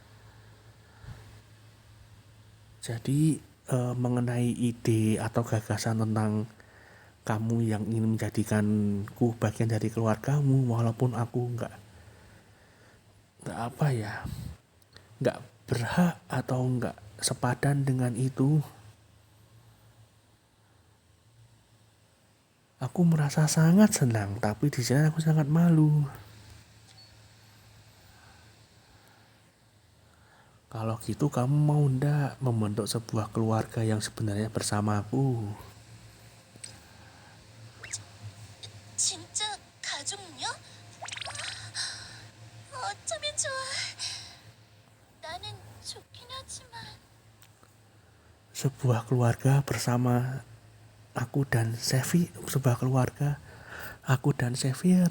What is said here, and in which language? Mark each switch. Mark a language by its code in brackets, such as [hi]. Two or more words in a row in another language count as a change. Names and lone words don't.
[id] Jadi mengenai ide atau gagasan tentang kamu yang ingin menjadikanku bagian dari keluargamu, walaupun aku nggak apa ya, nggak berhak atau nggak sepadan dengan itu. Aku merasa sangat senang, tapi di sini aku sangat malu. Kalau gitu kamu mau ndak membentuk sebuah keluarga yang sebenarnya bersamaku? [ko] 진짜 가족요? 어쩌면 좋아. 나는 좋긴 하지만 [id] Sebuah keluarga bersama aku dan Sevi, sebuah keluarga aku dan Xavier.